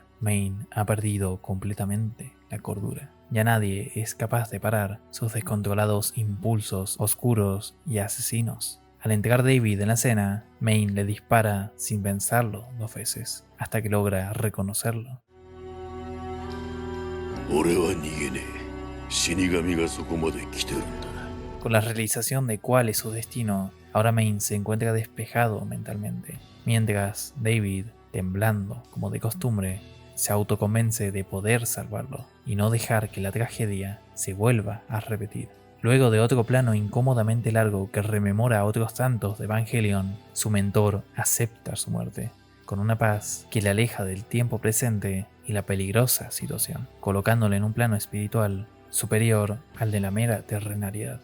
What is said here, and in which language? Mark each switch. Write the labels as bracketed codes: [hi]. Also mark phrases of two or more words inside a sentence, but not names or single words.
[es] Maine ha perdido completamente la cordura. Ya nadie es capaz de parar sus descontrolados impulsos oscuros y asesinos. Al entrar David en la escena, Maine le dispara sin pensarlo 2 veces, hasta que logra reconocerlo. [ja] 俺は逃げねえ。死神がそこまで来てるんだ。 [es] Con la realización de cuál es su destino, ahora Maine se encuentra despejado mentalmente, mientras David, temblando como de costumbre, se autoconvence de poder salvarlo y no dejar que la tragedia se vuelva a repetir. Luego de otro plano incómodamente largo que rememora a otros tantos de Evangelion, su mentor acepta su muerte, con una paz que le aleja del tiempo presente y la peligrosa situación, colocándole en un plano espiritual superior al de la mera terrenalidad.